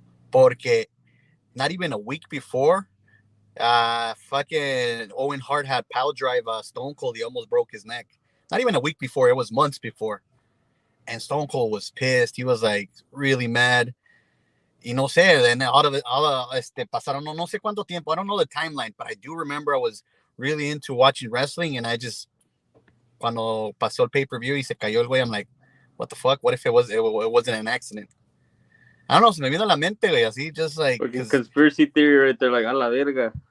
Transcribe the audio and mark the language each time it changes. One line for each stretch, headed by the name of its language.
Spanish: Porque
English: not even a week before, fucking Owen Hart had power drive Stone Cold. He almost broke his neck. Not even a week before. It was months before. And Stone Cold was pissed. He was like really mad.
Spanish: Y no sé, then pasaron no sé cuánto tiempo.
English: I don't know the timeline, but I do remember I was really into watching wrestling, and I just,
Spanish: cuando pasó el pay-per-view y se cayó el güey,
English: I'm like, what the fuck? What if it wasn't an accident? I don't know,
Spanish: se me vino a la mente, güey, así,
English: just like... Conspiracy theory right there, like,
Spanish: a la verga.